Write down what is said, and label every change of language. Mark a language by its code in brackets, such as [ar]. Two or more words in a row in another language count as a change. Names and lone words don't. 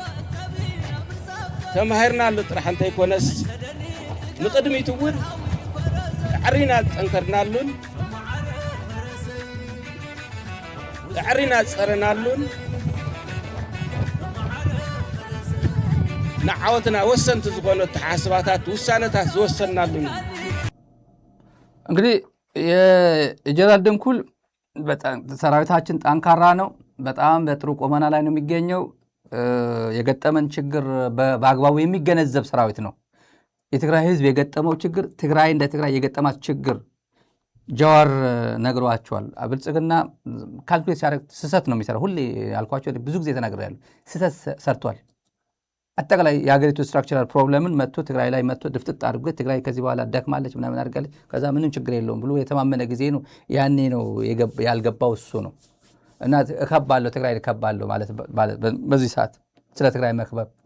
[ti] ተማሂርናሉ ጥራሕ እንተይኮነስ ንቅድሚት እውን ዕሪና ዝጠንከርናሉን ዕሪና ዝፀረናሉን ንዓወትና ወሰንቲ ዝኾኑ ተሓስባታት ውሳነታት ዝወሰናሉን። [am] እንግዲህ የጀነራል ድንኩል ሰራዊታችን ጠንካራ ነው፣ በጣም በጥሩ ቆመና ላይ ነው የሚገኘው። የገጠመን ችግር በአግባቡ የሚገነዘብ ሰራዊት ነው። የትግራይ ህዝብ የገጠመው ችግር ትግራይ እንደ ትግራይ የገጠማት ችግር ጀዋር ነግሯቸዋል። ብልጽግና ካልኩሌት ሲያደርግ ስህተት ነው የሚሰራው። ሁሌ ያልኳቸው ብዙ ጊዜ ተናግሬያለሁ። ስህተት ሰርቷል። አጠቃላይ የሀገሪቱ [en] structural problem [am] መጥቶ ትግራይ ላይ መጥቶ ድፍጥጥ አድርጎ ትግራይ ከዚህ በኋላ ደክማለች ምናምን አድርጋለች ከዛ ምንም ችግር የለውም ብሎ የተማመነ ጊዜ ነው። ያኔ ነው ያልገባው እሱ ነው። እና እከባለሁ ትግራይ እከባለሁ ማለት በዚህ ሰዓት ስለ ትግራይ መክበብ